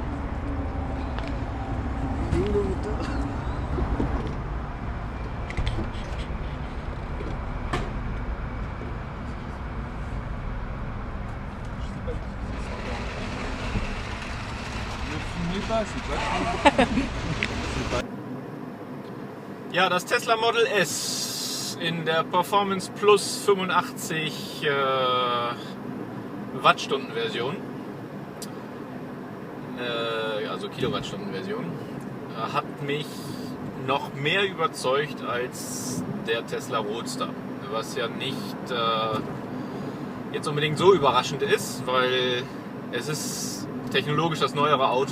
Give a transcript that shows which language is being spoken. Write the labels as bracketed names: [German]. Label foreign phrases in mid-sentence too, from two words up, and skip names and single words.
[French] Et où le moteur? Ne filmez pas, c'est pas cool. [German] Ja, das Tesla Model S in der Performance Plus 85 Wattstunden Version, also Kilowattstunden Version, hat mich noch mehr überzeugt als der Tesla Roadster, was ja nicht jetzt unbedingt so überraschend ist, weil es ist technologisch das neuere Auto.